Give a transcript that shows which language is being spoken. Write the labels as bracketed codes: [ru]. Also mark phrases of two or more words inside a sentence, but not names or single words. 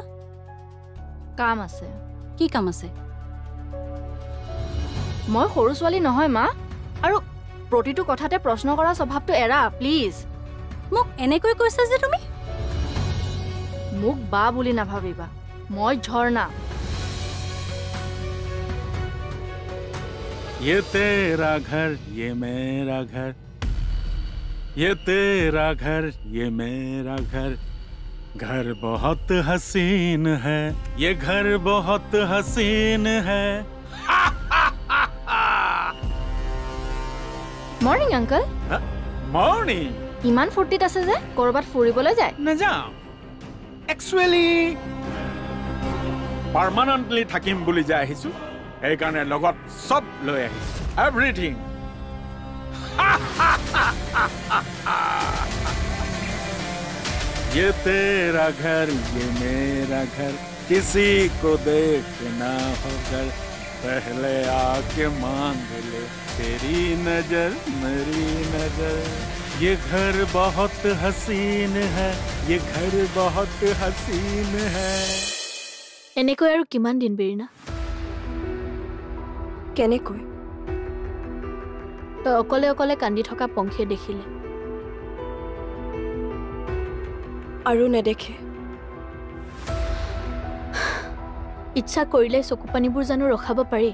[as] কাম আছে। কি কাম আছে? মই সৰু ছোৱালী নহয় মা, আৰু প্ৰতিটো কথাতে প্ৰশ্ন কৰা স্বভাৱটো এৰা প্লিজ। মোক এনেকৈ কৈছা যে তুমি? মোক বা বুলি নাভাবিবা, মই ঝৰ্ণা। [hi] ये तेरा घर ये मेरा घर, ये तेरा घर ये मेरा घर, घर बहुत हसीन है, ये घर बहुत हसीन है। [en] Morning uncle. [as] মৰ্ণিং। ইমান ফূৰ্তিত আছে যে, ক'ৰবাত ফুৰিবলৈ যায়? নাযাওঁ, [en] actually permanently [as] থাকিম বুলি যে আহিছোঁ, সেইকাৰণে লগত চব লৈ আহিছোঁ, এভৰিথিং। [hi] ये तेरा घर ये मेरा घर, किसी को देखना हो घर, पहले आके मांग ले तेरी नजर मेरी नजर, ये घर बहुत हसीन है, ये घर बहुत हसीन है। [as] এনেকৈ আৰু কিমান দিন বেৰিনা? কেনেকৈ? তই অকলে অকলে কান্দি থকা পংখীয়ে দেখিলে আৰু নেদেখে? ইচ্ছা কৰিলে চকুপানীবোৰ জানো ৰখাব পাৰি?